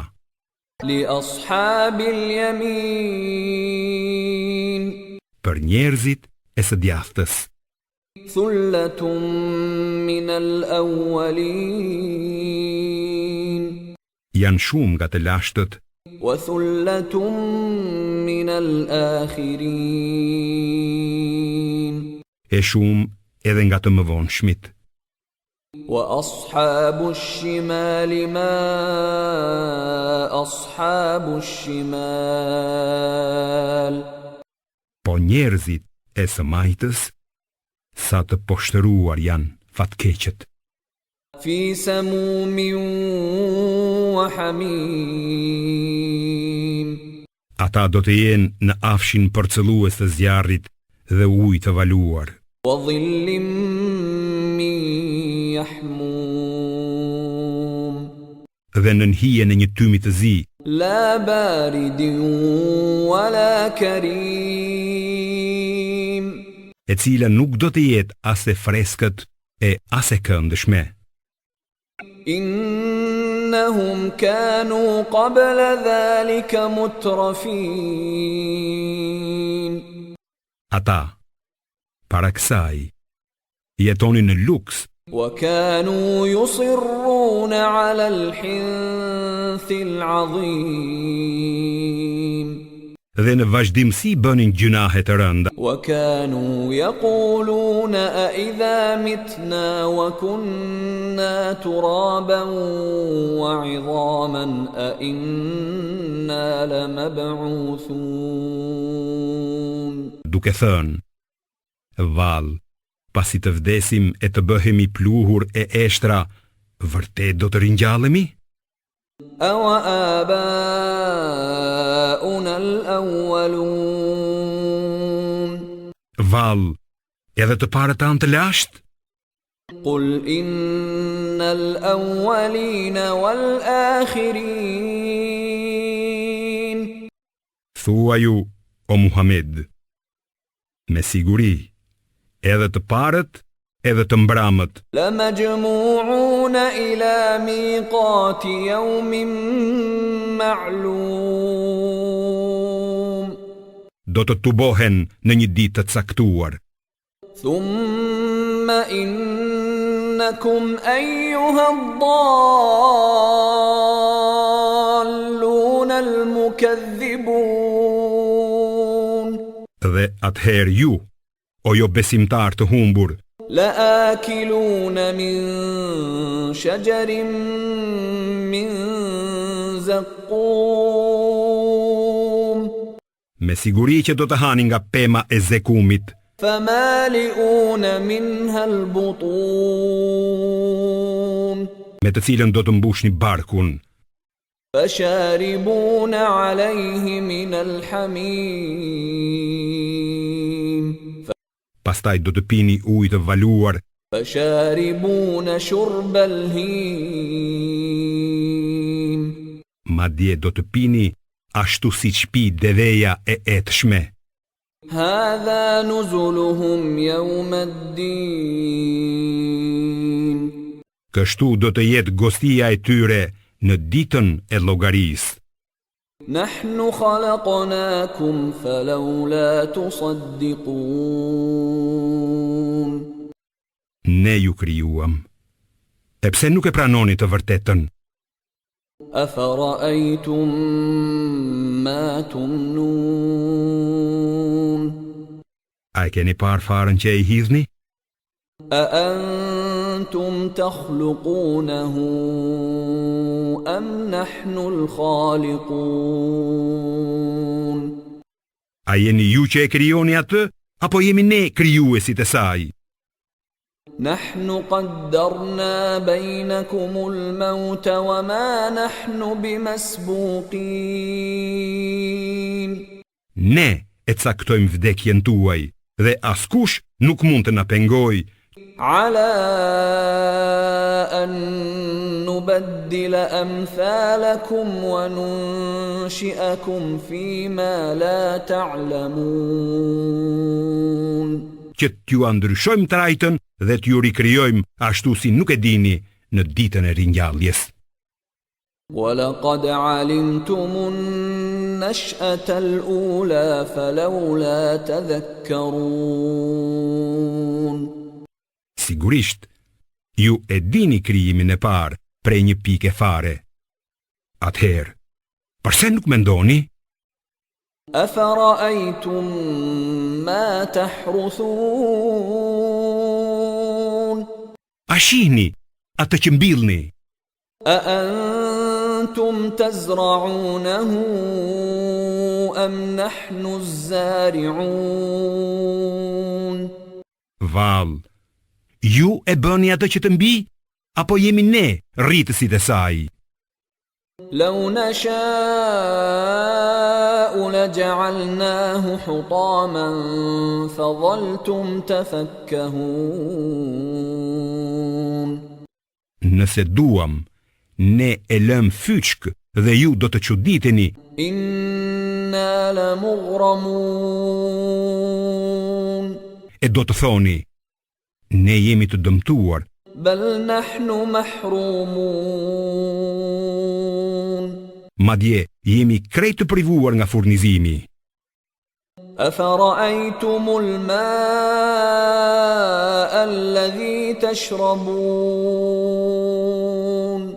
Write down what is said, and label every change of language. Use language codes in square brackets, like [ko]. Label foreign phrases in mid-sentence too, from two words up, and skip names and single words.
[ar] لأصحاب اليمين. [sq] për njerëzit e së djathtës. [ar] ثلة من الأولين. [sq] Janë shumë nga të lashtët, [ar] وثلة من الآخرين. [sq] e shumë edhe nga të mëvonshmit. [ar] وأصحاب الشمال ما أصحاب الشمال. [sq] Po njerëzit e së majtës, sa të poshtëruar janë fatkeqët. [ar] في سموم وحميم. [sq] Ata do të jenë në afshin përcëllues të zjarrit dhe ujë të valuar, [ar] وظل من يحموم. [sq] dhe në nhije në një tymi të zi, [ar] لا بارد ولا كريم. [sq] e cila nuk do të jetë as e freskët e as e këndshme. [ar] إنهم كانوا قبل ذلك مترفين. [sq] Ata, para kësaj, jetonin në luks [ar] وكانوا يصرون على الحنث العظيم. [sq] dhe në vazhdimsi bënin gjunahe të rënda, [ar] وكانوا يقولون أئذا متنا وكنا ترابا وعظاما أإنا لمبعوثون. [sq] duke thënë, vallë, pasi të vdesim e të bëhemi pluhur e eshtra, vërtet do të ringjallemi? [ar] أوآباؤنا الأولون. [sq] Vallë, edhe të parët tanë të lashtë? [ar] قل إن الأولين والآخرين. [sq] Thua ju, o Muhammed, me siguri, edhe të parët, edhe të mbramët, [ar] لمجموعون إلى ميقات يوم معلوم. [sq] do të tubohen në një ditë të caktuar, [ar] ثم إنكم أيها الضالون المكذبون. [sq] dhe atëherë ju, o jo besimtar të humbur, [ar] لآكلون من شجر من زقوم. [sq] me siguri që do të hani nga pema e zekumit, [ar] فمالئون منها البطون. [sq] me të cilën do të mbushni barkun, [ar] فشاربون عليه من الحميم. [sq] pastaj do të pini ujë të valuar, [ar] فشاربون شرب الهيم [sq] madje do të pini ashtu siç pi deveja e etshme. [ar] هذا نزلهم يوم الدين [sq] Kështu do të jetë gostia e tyre në ditën e llogarisë. [ar] نحن خلقناكم فلولا تصدقون [sq] Ne ju krijuam. E pse nuk e pranoni të vërtetën? [ar] أفرأيتم ما تمنون [sq] A e keni parë farën që e hidhni? [ar] أأنتم تخلقونه أم نحن الخالقون [sq] A jeni ju që e krijoni atë, apo jemi ne krijuesit e saj? [ar] نحن قدرنا بينكم الموت وما نحن بمسبوقين [sq] Ne e caktojmë vdekjen tuaj dhe askush nuk mund të na pengojë [ar] على أن نبدل أمثالكم وننشئكم فيما لا تعلمون [sq] që t'ju ndryshojmë trajtën dhe t'ju rikrijojmë ashtu si nuk e dini në ditën e ringjalljes. [ar] ولقد علمتم النشأة الأولى فلولا تذكرون [sq] Sigurisht, ju e dini krijimin e parë prej një pike fare. Atëherë, përse nuk mendoni? [ar] أفرأيتم ما تحرثون [sq] A shihni atë që mbillni? [ar] أأنتم تزرعونه أم نحن الزارعون [sq] Vallë, ju e bëni atë që të mbi, apo jemi ne rritësit e saj? [ar] لو نشاء لجعلناه حطاما فظلتم تفكهون [sq] Nëse duam, ne e lëm fyçk dhe ju do të çuditeni. [ar] إنا لمغرمون [sq] E do të thoni, ne jemi të dëmtuar, [ar] بل نحن محرومون [sq] madje jemi krejt të privuar nga furnizimi. [ar] أفرأيتم الماء الذي تشربون